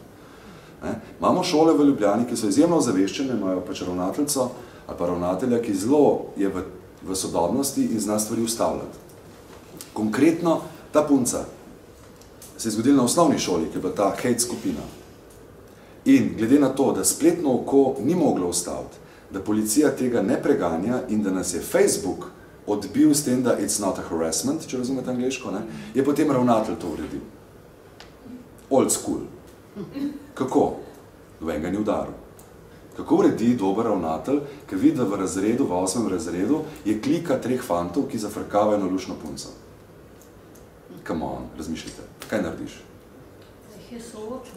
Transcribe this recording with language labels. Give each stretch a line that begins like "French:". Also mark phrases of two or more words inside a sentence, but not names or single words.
Slovenian: Imamo šole v Ljubljani, ki so izjemno ozaveščene, imajo pač ravnateljico ali pa ravnatelja, ki zelo je v sodobnosti in zna stvari ustavljati. Konkretno, ta punca se je zgodila na osnovni šoli, ki je bila ta hate skupina. In glede na to, da spletno oko ni moglo ustaviti, da policija tega ne preganja in da nas je Facebook odbil s tem, da
English: it's not a harassment,
Slovenian: če razumete angleško, ne, je potem ravnatelj to uredil.
English: Old school.
Slovenian: Kako? Nobenega ni udaril. Kako uredi dober ravnatelj, ker vidi, da v razredu, v 8. razredu, je klika 3 fantov, ki zafrkavajo na lušno punco.
English: Come on,
Slovenian: razmišljite. Kaj narediš? Jih je soočil.